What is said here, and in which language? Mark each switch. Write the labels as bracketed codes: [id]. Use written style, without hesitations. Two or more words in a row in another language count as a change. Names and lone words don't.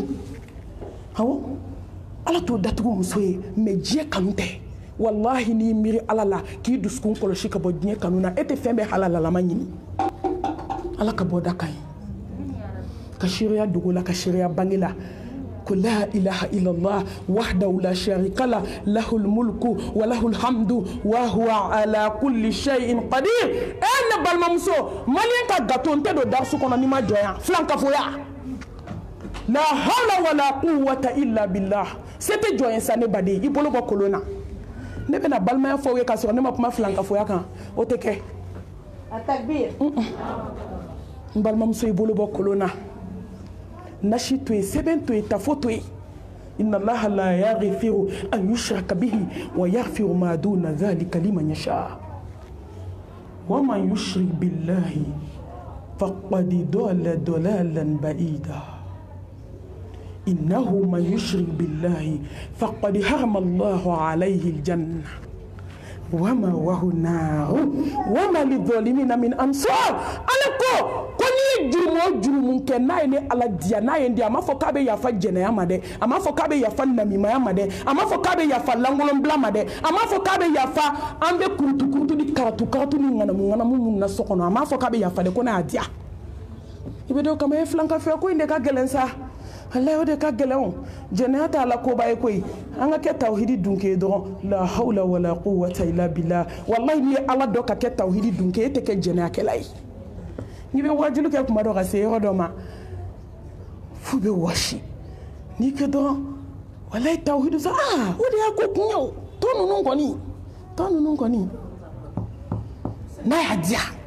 [bm] yen awɔ ala t'o datugu muso ye mais diɲɛ kanu tɛ wallahi n'i miiri ala la k'i dusukun kɔlɔsi ka bɔ diɲɛ kanu na e tɛ fɛn bɛɛ halalalama ɲini ala ka bɔ da ka ɲi ka seereya dogo la ka seereya bange la ko [ar] لا إله إلا الله وحده لا شريك له له الملك وله الحمد وهو على كل شيء قدير [bm] ne balimamuso malien ka gato n tɛ don darisu kɔnɔ n'i ma jɔnya filankafoya la [ar] حول ولا قوة إلا بالله [bm] se tɛ jɔnya sa ne baden i bolo bɔ kolon na ne bɛna balimaya fɔ aw ye k'a sɔrɔ ne ma kuma filankafoya kan o tɛ kɛ التكبير n balimamuso i bolo bɔ kolon na nasi to yen sɛbɛn to yen tafo to [ar] yen إن الله لا يغفر أن يشرك به ويغفر ما دون ذلك لمن يشاء ومن يشرك بالله فقد ضل ضلالا بعيدا إنه من يشرك بالله فقد حرم الله عليه الجنة ومأواه النار وما للظالمين من أنصار [bm] alako ni jurumo jurumun kɛ n'a ye ne ala diya n'a ye n diya a m'a fɔ k'a bɛ yafa jɛnɛya ma dɛ a m'a fɔ k'a bɛ yafa namimaya ma dɛ a m'a fɔ k'a bɛ yafa lankolonbila ma dɛ a m'a fɔ k'a bɛ yafa an bɛ kurutu ni karatu ni ŋanamu minnu na so kɔnɔ a m'a fɔ k'a bɛ yafa dɛ ko ne y'a diya i bɛ dɔn kama e filankafɛya ko in de ka gɛlɛn sa alayi o de ka gɛlɛn o jɛnɛya t'a la koba ye koyi an ka kɛ tawhidi dunke dɔrɔn la [ar] حول ولا قوة إلا بالله [bm] wallahi n'i ye ala dɔ ka kɛ tawhidi dunke e tɛ kɛ jɛnɛyakɛla ye n'i bɛ wajulu kɛ kuma dɔ ka se yɔrɔ dɔ ma f'u bɛ wɔsi n'i kɛ dɔrɔn walayi tawhidu sa o de y'a ko kun ye o tɔ ninnu kɔni n'a y'a diya